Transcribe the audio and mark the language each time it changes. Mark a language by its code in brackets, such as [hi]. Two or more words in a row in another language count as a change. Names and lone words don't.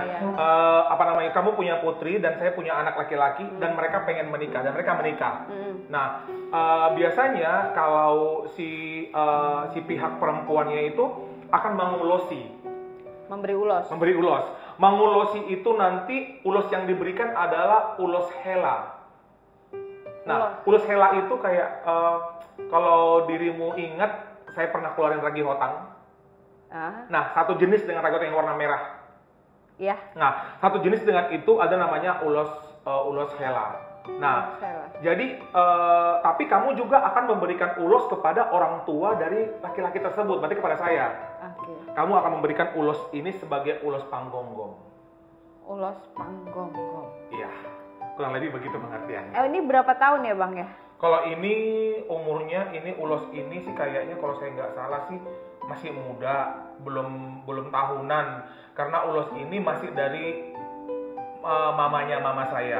[id] Kamu punya putri dan saya punya anak laki-laki dan mereka pengen menikah dan mereka menikah. Nah, biasanya kalau si pihak perempuannya itu akan mengulosi, memberi ulos. Mengulosi itu nanti ulos yang diberikan adalah ulos hela. Nah, ulos hela itu kayak kalau dirimu ingat, saya pernah keluarin ragi hotang. Nah, satu jenis dengan ragi hotang yang warna merah. Iya. Nah, satu jenis dengan itu ada namanya ulos hela. Nah, jadi tapi kamu juga akan memberikan ulos kepada orang tua dari laki-laki tersebut, berarti kepada saya. Kamu akan memberikan ulos ini sebagai ulos panggonggong. Ulos panggonggong. Iya. Kurang lebih begitu pengertiannya. Ini berapa tahun ya, Bang ya? Kalau ini umurnya, ini ulos ini sih kayaknya kalau saya nggak salah sih masih muda, belum tahunan. Karena ulos ini masih dari mamanya mama saya.